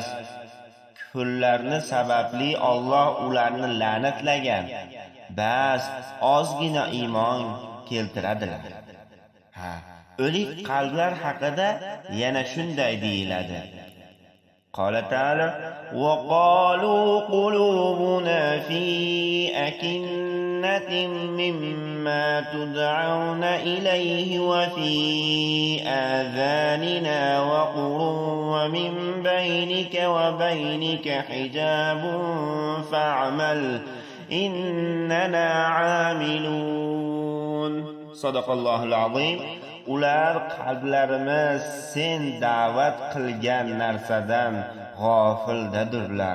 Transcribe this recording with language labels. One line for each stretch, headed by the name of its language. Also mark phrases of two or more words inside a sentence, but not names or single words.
Uzbek: Kufrlarni sababli Alloh ularni la'natlagan. Bas ozgina iymon keltiradilar. O'lik qalblar haqida yana shunday deyiladi.
Arabic: قال تعالى وقالوا قلوبنا في أكنة مما تدعونا إليه وفي آذاننا وقر ومن بينك وبينك حجاب فاعمل إننا عاملون." صدق الله العظيم.
Uzbek: Ular qalblarimiz sen da'vat qilgan narsadan g'ofildadirlar.